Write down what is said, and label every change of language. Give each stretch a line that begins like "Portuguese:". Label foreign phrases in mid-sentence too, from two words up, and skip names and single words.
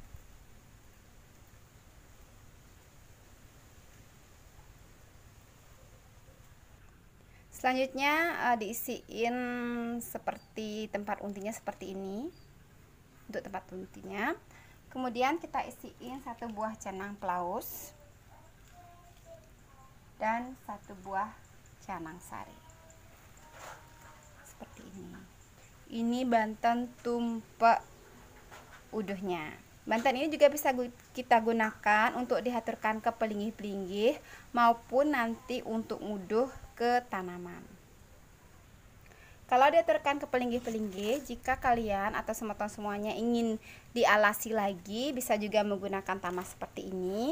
Indonesian: Selanjutnya diisiin seperti tempat untinya seperti ini. Untuk tempat untinya. Kemudian kita isiin satu buah canang plaus dan satu buah canang sari. Seperti ini. Ini banten tumpek uduhnya. Banten ini juga bisa kita gunakan untuk diaturkan ke pelinggih-pelinggih maupun nanti untuk nguduh ke tanaman. Kalau diaturkan ke pelinggih-pelinggih, jika kalian atau semuanya ingin dialasi lagi, bisa juga menggunakan tamas seperti ini.